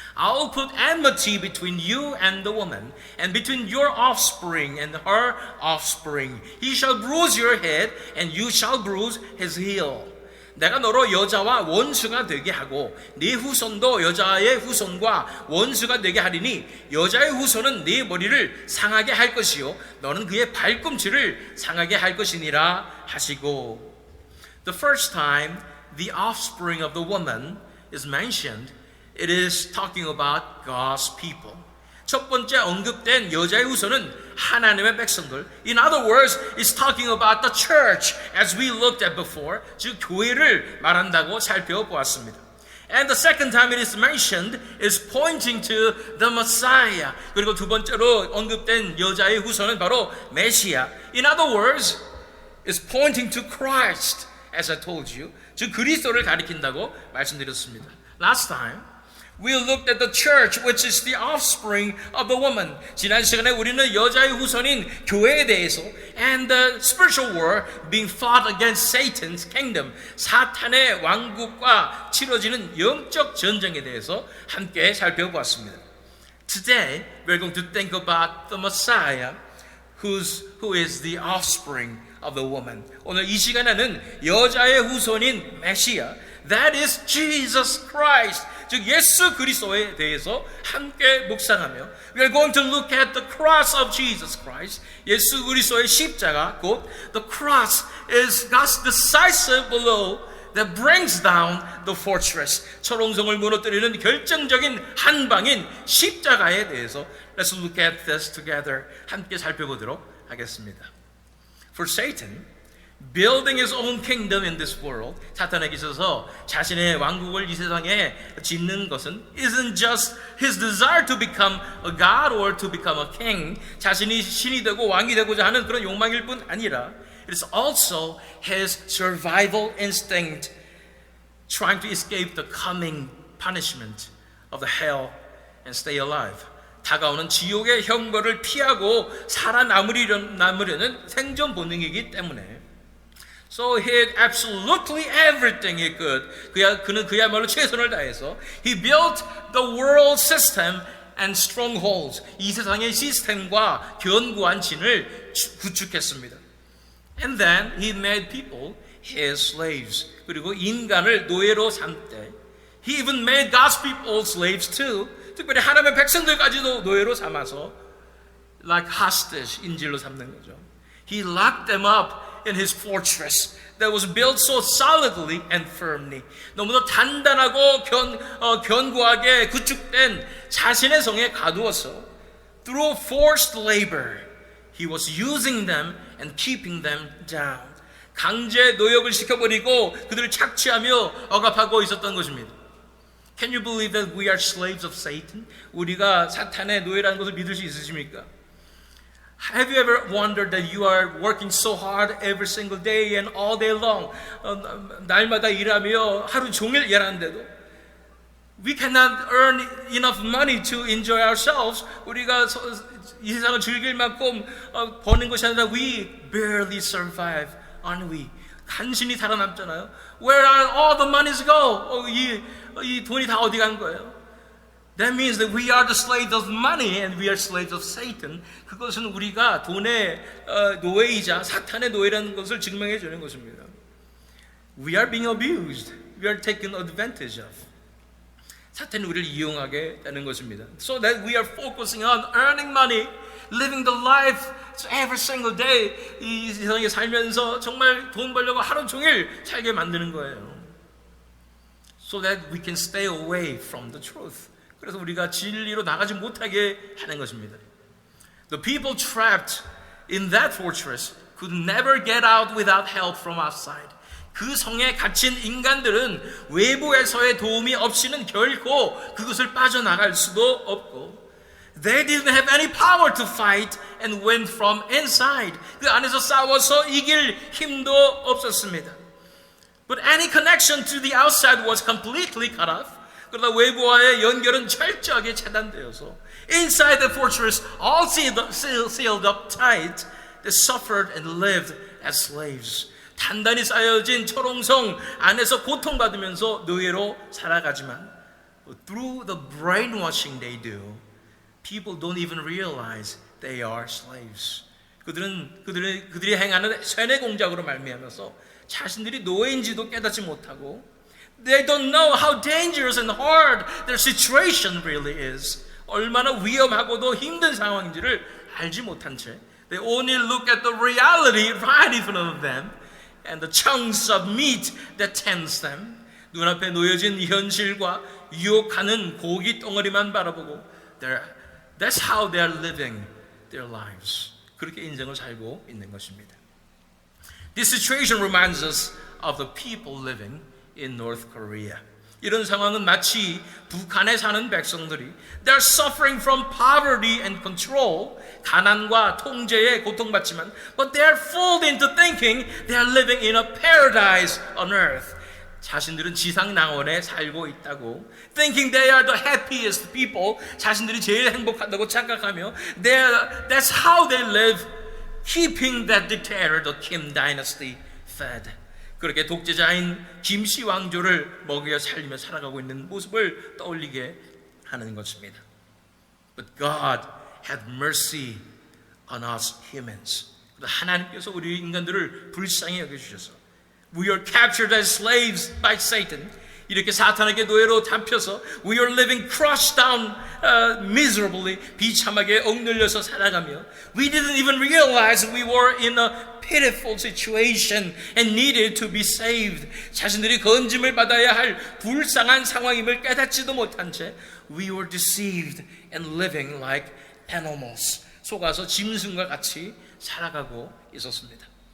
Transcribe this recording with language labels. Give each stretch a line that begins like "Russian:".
English: I'll put enmity between you and the woman, and between your offspring and her offspring. He shall bruise your head, and you shall bruise his heel.
Korean: 내가 너로 여자와 원수가 되게 하고 네 후손도 여자의 후손과 원수가 되게 하리니 여자의 후손은 네 머리를 상하게 할 것이요 너는 그의 발꿈치를 상하게 할 것이니라 하시고.
English: The first time the offspring of the woman is mentioned, it is talking about God's people.
Korean: 첫 번째 언급된 여자의 후손은 하나님의 백성들.
English: In other words, it's talking about the church as we looked at before.
Korean: 즉 교회를 말한다고 살펴보았습니다.
English: And the second time it is mentioned is pointing to the Messiah.
Korean: 그리고 두 번째로 언급된 여자의 후손은 바로 메시아.
English: In other words, it's pointing to Christ, as I told you.
Korean: 즉 그리스도를 가리킨다고 말씀드렸습니다.
English: Last time, we looked at the church, which is the offspring of the woman.
Korean: 지난 시간에 우리는 여자의 후손인 교회에 대해서
English: and the spiritual war being fought against Satan's kingdom,
Korean: 사탄의 왕국과 치러지는 영적 전쟁에 대해서 함께 살펴보았습니다.
English: Today, we're going to think about the Messiah, who is the offspring of the woman.
Korean: 오늘 이 시간에는 여자의 후손인 메시아,
English: that is Jesus Christ,
Korean: 즉 예수 그리스도에 대해서 함께 묵상하며
English: we are going to look at the cross of Jesus Christ.
Korean: 예수 그리스도의 십자가 곧
English: the cross is God's decisive blow that brings down the fortress.
Korean: 철옹성을 무너뜨리는 결정적인 한 방인 십자가에 대해서
English: let's look at this together.
Korean: 함께 살펴보도록 하겠습니다.
English: For Satan, building his own kingdom in this world,
Korean: 사탄에게 있어서 자신의 왕국을 이 세상에 짓는 것은
English: isn't just his desire to become a god or to become a king,
Korean: 자신이 신이 되고 왕이 되고자 하는 그런 욕망일 뿐 아니라
English: it is also his survival instinct, trying to escape the coming punishment of the hell and stay alive.
Korean: 다가오는 지옥의 형벌을 피하고 살아남으려는 생존 본능이기 때문에
English: So he did absolutely everything he could.
Korean: 그는 그야말로 최선을 다해서
English: he built the world system and strongholds.
Korean: 이 세상의 시스템과 견고한 진을 구축했습니다.
English: And then he made people his slaves.
Korean: 그리고 인간을 노예로 삼되
English: he even made God's people slaves too.
Korean: 특별히 하나님의 백성들까지도 노예로 삼아서
English: like hostage,
Korean: 인질로 삼는 거죠.
English: He locked them up in his fortress that was built so solidly and firmly.
Korean: 너무나 단단하고 견고하게 구축된 자신의 성에 가두어서
English: through forced labor, he was using them and keeping them down.
Korean: 강제 노역을 시켜버리고 그들을 착취하며 억압하고 있었던 것입니다.
English: Can you believe that we are slaves of Satan?
Korean: 우리가 사탄의 노예라는 것을 믿을 수 있으십니까?
English: Have you ever wondered that you are working so hard every single day and all day long?
Korean: 날마다 일하며 하루 종일 일하는데도
English: we cannot earn enough money to enjoy ourselves.
Korean: 우리가 이 세상을 즐길 만큼 버는 것이 아니라
English: we barely survive, aren't we?
Korean: 간신히 살아남잖아요.
English: Where are all the monies go?
Korean: 이 돈이 다 어디 간 거예요?
English: That means that we are the slaves of money and we are slaves of Satan.
Korean: 그것은 우리가 돈의 노예이자 사탄의 노예라는 것을 증명해 주는 것입니다.
English: We are being abused. We are taken advantage of.
Korean: 사탄이 우리를 이용하게 되는 것입니다.
English: So that we are focusing on earning money, living the life every single day.
Korean: 이 세상에 살면서 정말 돈 벌려고 하루 종일 살게 만드는 거예요.
English: So that we can stay away from the truth.
Korean: 그래서 우리가 진리로 나가지 못하게 하는 것입니다.
English: The people trapped in that fortress could never get out without help from outside.
Korean: 그 성에 갇힌 인간들은 외부에서의 도움이 없이는 결코 그것을 빠져나갈 수도 없고
English: They didn't have any power to fight and win from inside.
Korean: 그 안에서 싸워서 이길 힘도 없었습니다.
English: But any connection to the outside was completely cut off.
Korean: 그러나 외부와의 연결은 철저하게 차단되어서
English: inside the fortress, all sealed up tight, they suffered and lived as slaves.
Korean: 단단히 쌓여진 철옹성 안에서 고통받으면서 노예로 살아가지만
English: through the brainwashing they do, people don't even realize they are slaves.
Korean: 그들이 행하는 세뇌 공작으로 말미암아서 자신들이 노예인지도 깨닫지 못하고
English: They don't know how dangerous and hard their situation really is.
Korean: 얼마나 위험하고도 힘든 상황인지를 알지 못한 채
English: They only look at the reality right in front of them and the chunks of meat that tempts them.
Korean: 눈앞에 놓여진 현실과 유혹하는 고기 덩어리만 바라보고
English: That's how they are living their lives.
Korean: 그렇게 인생을 살고 있는 것입니다.
English: This situation reminds us of the people living in North Korea.
Korean: 이런 상황은 마치 북한에 사는 백성들이
English: They're suffering from poverty and control,
Korean: 가난과 통제에 고통받지만
English: But they're fooled into thinking they're living in a paradise on earth.
Korean: 자신들은 지상낙원에 살고 있다고
English: Thinking they are the happiest people,
Korean: 자신들이 제일 행복하다고 착각하며
English: That's how they live, keeping that dictator, the Kim dynasty, fed.
Korean: 그렇게 독재자인 김씨 왕조를 먹여 살리며 살아가고 있는 모습을 떠올리게 하는 것입니다.
English: But God had mercy on us humans.
Korean: 하나님께서 우리 인간들을 불쌍히 여겨주셔서
English: We are captured as slaves by Satan.
Korean: 이렇게 사탄에게 노예로 잡혀서
English: We are living crushed down miserably,
Korean: 비참하게 억눌려서 살아가며
English: We didn't even realize we were in a pitiful situation and needed to be saved.
Korean: 자신들이 건짐을 받아야 할 불쌍한 상황임을 깨닫지도 못한 채
English: We were deceived and living like animals.
Korean: 속아서 짐승과 같이 살아가고 있었습니다.